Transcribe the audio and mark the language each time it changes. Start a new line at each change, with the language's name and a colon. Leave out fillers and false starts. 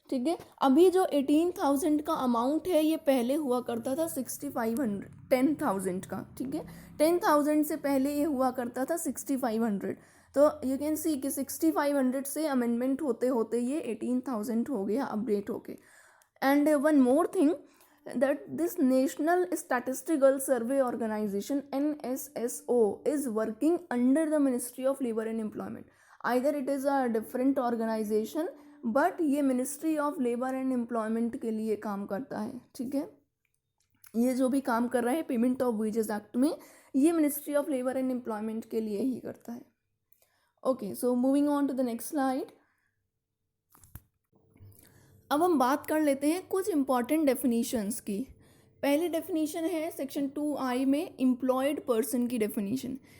Hindi: ठीक है, अभी जो 18,000 का अमाउंट है ये पहले हुआ करता था 6,500 10,000 का। ठीक है, 10,000 से पहले ये हुआ करता था 6,500। तो
English: you can see
Hindi: कि 6,500 से अमेंडमेंट होते होते ये 18,000 हो गया अपडेट होके।
English: And one more thing, that this National Statistical Survey Organization NSSO is working under the Ministry of Labor and Employment। either it is a different organization but ये Ministry of Labor and Employment
Hindi: के लिए काम करता है। ठीक है, ये जो भी काम कर रहा है पेमेंट ऑफ वेजेस एक्ट में, ये Ministry of Labor and Employment के लिए ही करता है।
English: Okay, so moving on to the next slide.
Hindi: अब हम बात कर लेते हैं कुछ इंपॉर्टेंट डेफिनीशंस की। पहली डेफिनीशन है सेक्शन 2I में एम्प्लॉयड पर्सन की डेफिनीशन।